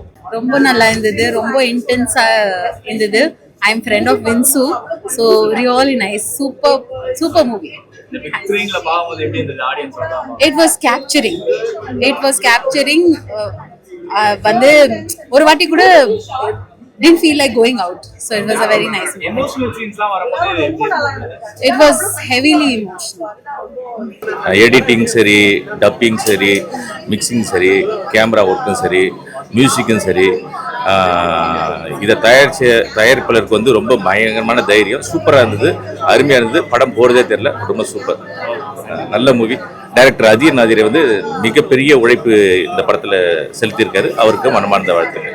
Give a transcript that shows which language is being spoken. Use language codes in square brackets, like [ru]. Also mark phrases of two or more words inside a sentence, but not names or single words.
[ta] ரொம்ப நல்லா இருந்தது. ரொம்ப இன்டென்ஸா இருந்தது. [en] I am friend of Vinsu. So really nice. Super movie. It was capturing. [ta] வந்து ஒரு வாட்டி கூட [en] didn't feel like going out, so it was a very nice movie. Emotional scenes [ta] ல வரும்போது [en] it was heavily emotional. Editing seri, dubbing seri, mixing seri, camera work seri, music seri, [ta] இதை தயாரிப்பாளருக்கு வந்து ரொம்ப பயங்கரமான தைரியம். சூப்பராக இருந்தது, அருமையாக இருந்தது. படம் போகிறதே தெரியல, ரொம்ப சூப்பர், நல்ல மூவி. டைரக்டர் அதியன் நாதிரை வந்து மிகப்பெரிய உழைப்பு இந்த படத்தில் செலுத்தியிருக்காரு. அவருக்கு மனமார்ந்த வாழ்த்துக்கள்.